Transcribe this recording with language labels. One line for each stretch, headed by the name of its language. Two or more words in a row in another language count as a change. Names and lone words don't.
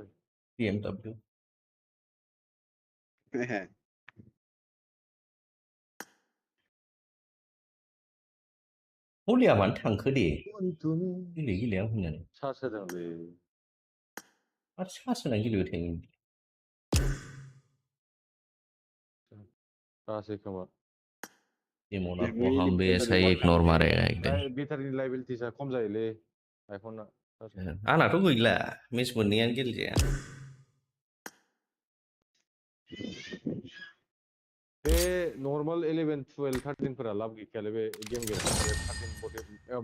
Bodo: BMW हलिया मानो थांखो दे गेलेया होननानै चार्ज होदोंलै आरो सार्स होनानै गेलेबाय थायो दासो खोमा
Hindi: डेमोना को हम भी ऐसा ही इग्नोर मारेगा एक दिन
Bodo: बेटारिनि लाइबिलिटिसा खम जायोलै आइफना आंनाथ' गैला मेच मोननैयानो गेलेजाया बे नर्माल 11 12 13 फोरा लाब गैखायालै बे गेम गेलेनाय 13 14